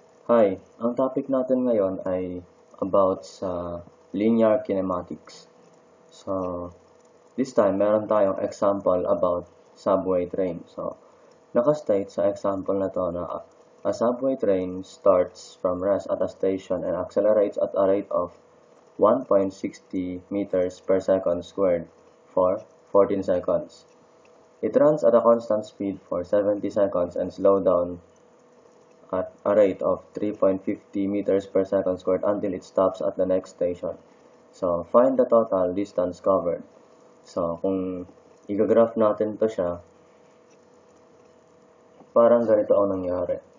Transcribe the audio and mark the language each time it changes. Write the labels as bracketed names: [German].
[Filipino] Hi, ang topic natin ngayon ay about sa linear kinematics. So, this time, meron tayong example about subway train. So, nakastate sa example na to na [English] a subway train starts from rest at a station and accelerates at a rate of 1.60 meters per second squared for 14 seconds. It runs at a constant speed for 70 seconds and slows down at a rate of 3.50 meters per second squared until it stops at the next station. So, find the total distance covered. [Filipino] So, kung i-graph natin to siya, parang ganito ang nangyari.